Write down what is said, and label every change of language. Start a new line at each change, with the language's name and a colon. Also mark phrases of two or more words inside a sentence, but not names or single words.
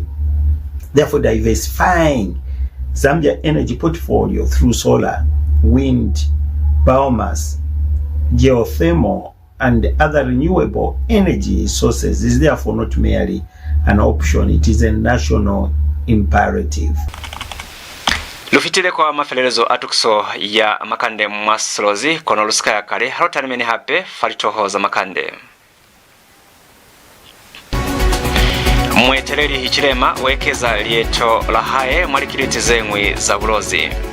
English: Therefore, diversifying Zambia energy portfolio through solar, wind, biomass, geothermal, and other renewable energy sources is therefore not merely an option, it is a national imperative.
Lozi: Lufitile kwa mafelelezo atukso ya makande mwaslozi kono lusika ya kare harotanimeni hape falitoho za makande. Mweteleri Hichilema wekeza lieto la hae mwalikiliti zengwi za Bulozi.